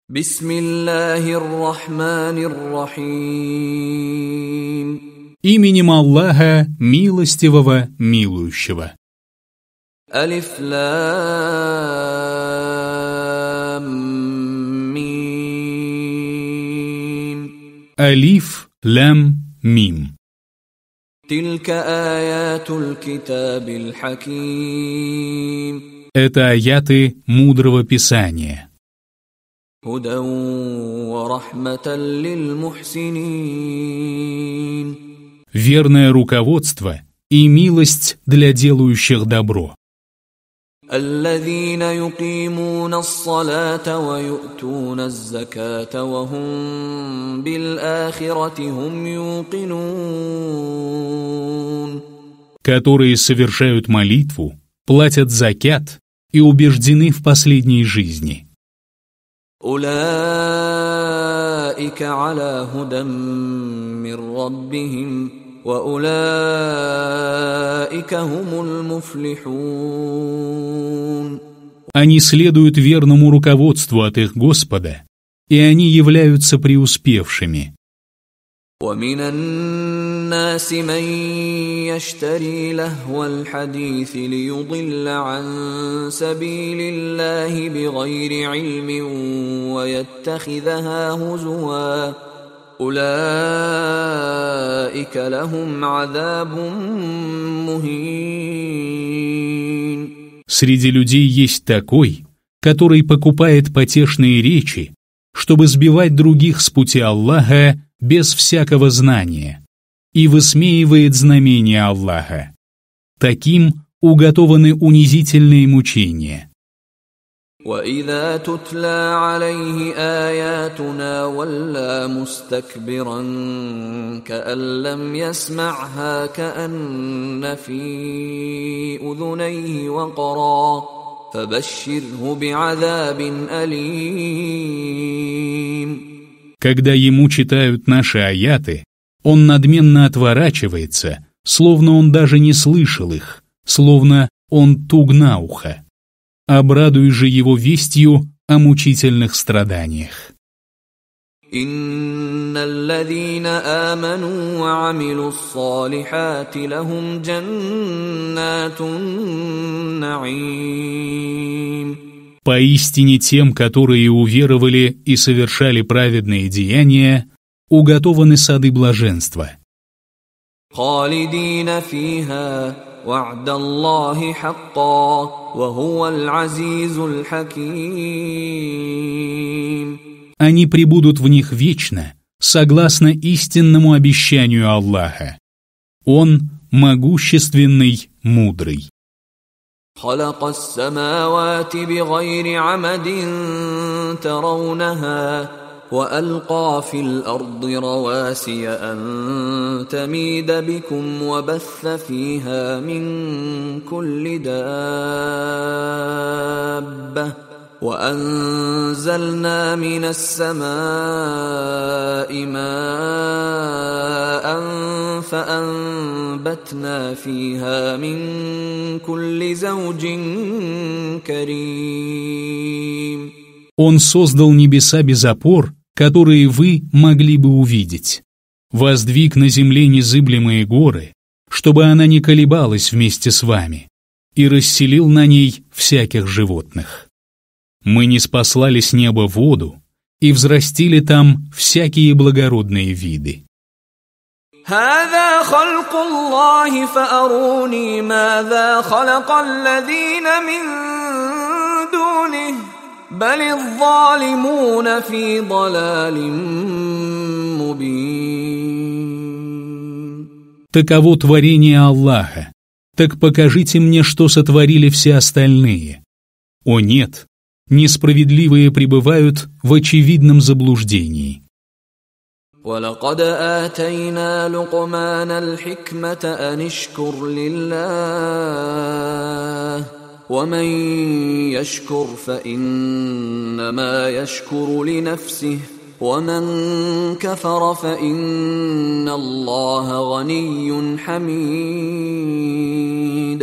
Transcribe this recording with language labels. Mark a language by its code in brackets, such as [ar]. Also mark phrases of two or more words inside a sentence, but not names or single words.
[ar] بسم الله الرحمن الرحيم. [ru] Именем Аллаха, милостивого, милующего. [ar] الم. [ru] Алиф, лям, мим. [ar] تلك آيات الكتاب الحكيم. [ru] Это аяты мудрого писания. [ar] هدى ورحمة للمحسنين. [ru] Верное руководство и милость для делающих добро. [ar] الذين يقيمون الصلاة ويؤتون الزكاة وهم بالآخرة هم يوقنون. [ru] Которые совершают молитву, платят закят и убеждены в последней жизни. [ar] أولئك على هدى من ربهم وأولئك هم المفلحون. [ru] Они следуют верному руководству от их Господа, и они являются преуспевшими. [ar] ومن الناس من يشتري لهو الحديث ليضل عن سبيل الله بغير علم ويتخذها هزوا أولئك لهم عذاب مهين. [ru] Среди людей есть такой, который покупает потешные речи, чтобы сбивать других с пути Аллаха без всякого знания, и высмеивает знамения Аллаха. Таким уготованы унизительные мучения. [ar] وَإِذَا تُتْلَى عَلَيْهِ آيَاتُنَا وَلَّى مُسْتَكْبِرًا كَأَن لَّمْ يَسْمَعْهَا كَأَنَّ فِي أُذُنَيْهِ وَقْرًا فَبَشِّرْهُ بِعَذَابٍ أَلِيمٍ. [ru] Когда ему читают наши аяты, он надменно отворачивается, словно он даже не слышал их, словно он туг на ухо. Обрадуй же его вестью о мучительных страданиях. [ar] إن الذين آمنوا وعملوا الصالحات لهم جنات النعيم. [ru] Поистине тем, которые уверовали и совершали праведные деяния, уготованы сады блаженства. [ar] خالدين فيها وعد الله حقا وهو العزيز الحكيم. [ru] Они пребудут в них вечно, согласно истинному обещанию Аллаха. Он могущественный, мудрый. [ar] خلق السماوات بغير عمد ترونها وألقى في الأرض رواسي أن تميد بكم وبث فيها من كل دابة وأنزلنا من السماء ماء فأنبتنا فيها من كل زوج كريم. [ru] Он создал небеса без опор, которые вы могли бы увидеть. Воздвиг на земле незыблемые горы, чтобы она не колебалась вместе с вами, и расселил на ней всяких животных. Мы ниспослали с неба воду и взрастили там всякие благородные виды. [ar] هذا خلق الله فأروني ماذا خلق الذين من دونه بل الظالمون في ضلال مبين. [ru] Таково творение Аллаха. Так покажите мне, что сотворили все остальные. О нет, несправедливые пребывают в очевидном заблуждении. [ar] وَلَقَدْ آتَيْنَا لُقْمَانَ الْحِكْمَةَ أَنِ اشْكُرْ لِلَّهِ وَمَنْ يَشْكُرْ فَإِنَّمَا يَشْكُرُ لِنَفْسِهِ وَمَنْ كَفَرَ فَإِنَّ اللَّهَ غَنِيٌّ حَمِيدٌ.